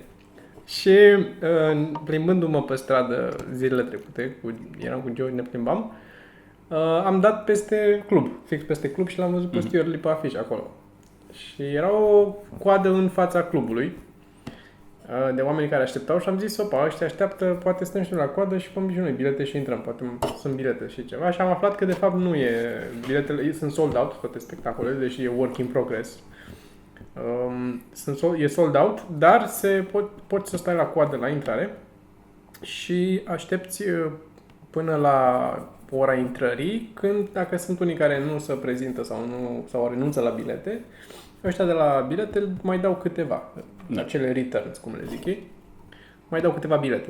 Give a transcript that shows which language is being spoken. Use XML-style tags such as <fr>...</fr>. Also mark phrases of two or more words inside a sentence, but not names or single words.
<ro>Și plimbându-mă pe stradă zilele trecute, eram cu George, ne plimbam, am dat peste club, fix peste club și l-am văzut pe Stuart Lee pe afiș acolo. Și era o coadă în fața clubului de oameni care așteptau și am zis, opa, ăștia așteaptă, poate stăm și noi la coadă și vom și noi bilete și intrăm, poate sunt bilete și ceva. Și am aflat că de fapt nu e, biletele sunt</ro> <en>sold out,</en> <ro>toate spectacolele, deși e</ro> <en>work in progress.</en> <ro>E</ro> <en>sold out,</en> <ro>dar poți să stai la coadă la intrare și aștepți până la ora intrării, când dacă sunt unii care nu se prezintă sau renunță la bilete, ăștia de la bilete mai dau câteva, acele returns, cum le zic ei, mai dau câteva bilete.</ro>